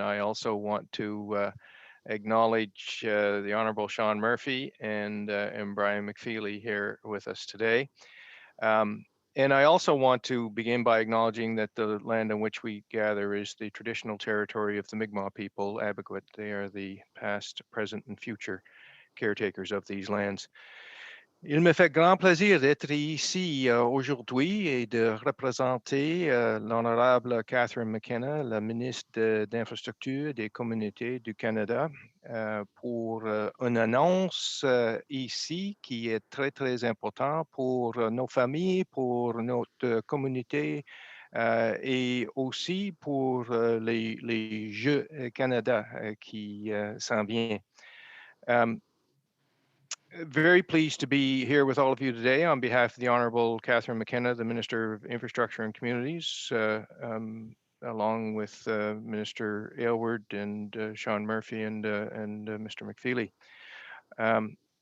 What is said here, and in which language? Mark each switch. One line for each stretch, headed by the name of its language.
English: I also want to acknowledge the Honourable Sean Murphy and Brian McFeely here with us today. And I also want to begin by acknowledging that the land on which we gather is the traditional territory of the Mi'kmaq people, Abequit. They are the past, present, and future caretakers of these lands.
French: Il me fait grand plaisir d'être ici aujourd'hui et de représenter l'honorable Catherine McKenna, la ministre d'Infrastructure et des Communautés du Canada, pour une annonce ici qui est très, très important pour nos familles, pour notre communauté et aussi pour les Jeux Canada qui s'en viennent.
English: Very pleased to be here with all of you today on behalf of the Honourable Catherine McKenna, the Minister of Infrastructure and Communities, along with Minister Aylward and Sean Murphy and Mr. McFeely.